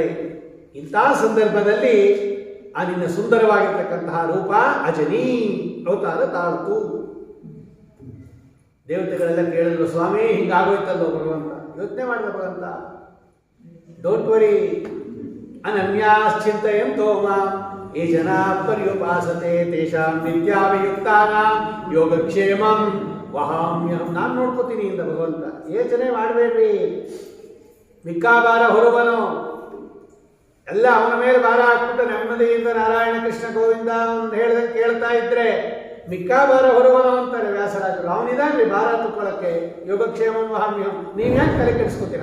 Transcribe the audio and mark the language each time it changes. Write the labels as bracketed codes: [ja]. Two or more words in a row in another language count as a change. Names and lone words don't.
[kn] ಇಂತಹ ಸಂದರ್ಭದಲ್ಲಿ ಆ ನಿನ್ನ ಸುಂದರವಾಗಿರ್ತಕ್ಕಂತಹ ರೂಪ ಅಜನಿ ಅವತಾರ ತಾಳ್ತು. ದೇವತೆಗಳೆಲ್ಲ ಕೇಳಿದ್ರು, ಸ್ವಾಮಿ ಹಿಂಗಾಗೋಯ್ತಲ್ಲೋ ಭಗವಂತ. ಯೋಚನೆ ಮಾಡಿದ ಭಗವಂತ, [en] don't worry, [sa] ಅನನ್ಯಾಶ್ಚಿಂತಯಂತೋ ಮಾಂ ಯೇ ಜನಾ ಪರ್ಯುಪಾಸತೆ ತೇಷಾಂ ನಿತ್ಯಾಭಿಯುಕ್ತಾನಾಂ ಯೋಗಕ್ಷೇಮಂ ವಹಾಮ್ಯಹಂ. [kn] ನಾನು ನೋಡ್ಕೋತೀನಿ ಇಂದ ಭಗವಂತ, ಯೋಚನೆ ಮಾಡಬೇಡ್ರಿ. ಮಿಕ್ಕಾ ಭಾರ ಹೊರಬನೋ, ಎಲ್ಲ ಅವನ ಮೇಲೆ ಭಾರ ಹಾಕ್ಬಿಟ್ಟು ನೆಮ್ಮದಿಯಿಂದ ನಾರಾಯಣ ಕೃಷ್ಣ ಗೋವಿಂದ ಅಂತ ಹೇಳ್ದಂಗೆ ಕೇಳ್ತಾ ಇದ್ರೆ ಮಿಕ್ಕಾ ಭಾರ ಹೊರಬನೋ ಅಂತಾರೆ ವ್ಯಾಸರಾಜರು. ಅವನಿದಾಗ್ರಿ ಭಾರ ತುಕೊಳ್ಳಕ್ಕೆ. [sa] ಯೋಗಕ್ಷೇಮಂ ವಹಾಮ್ಯಹಂ. [kn] ನೀವು ಯಾಕೆ ತಲೆ ಕೆಡಿಸ್ಕೋತೀರ?